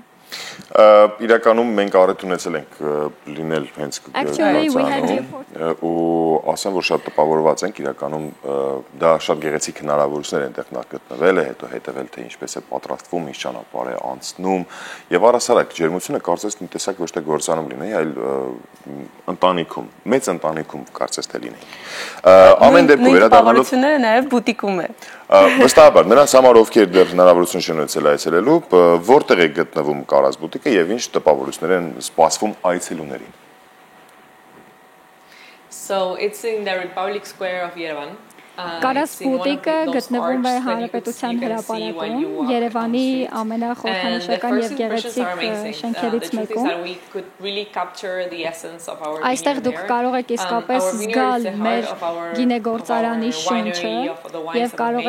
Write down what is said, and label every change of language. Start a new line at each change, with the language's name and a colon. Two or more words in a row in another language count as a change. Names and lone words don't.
Armenian: Իրականում մենք առիթ ունեցել ենք լինել հենց ու ասեմ, որ շատ տպավորված ենք իրականում դա շատ գեղեցիկ հնարավորություններ են տեղ գտնվել է, հետո հետևել թե ինչպես է պատրաստվում, ինչ ճանապարհ է անցնում եւ առասարակ ջերմությունը կարծես մի տեսակ ոչ թե գործանում լինի, այլ ընտանիքում, մեծ ընտանիքում կարծես թե լինի։ Ամեն դեպքում վերադառնալով նաեւ բուտիկում է։ Վստահաբար նրանց համար ովքեր դեռ հնարավորություն չեն ունեցել այցելելու, որտեղ է գտնվում Կարաս բուտիկը եւ ինչ տպավորություններ են սպասվում այցելուներին։
English: So it's in the Republic Square of Yerevan.
Armenian: Կարաս բուտիկը գտնվում է Հանրապետության հրապարակում, Երևանի ամենախորհրդանշական եւ գեղեցիկ շենքերից մեկում։ Այստեղ դուք կարող եք իսկապես զգալ մեր գինեգործարանի շունչը եւ կարող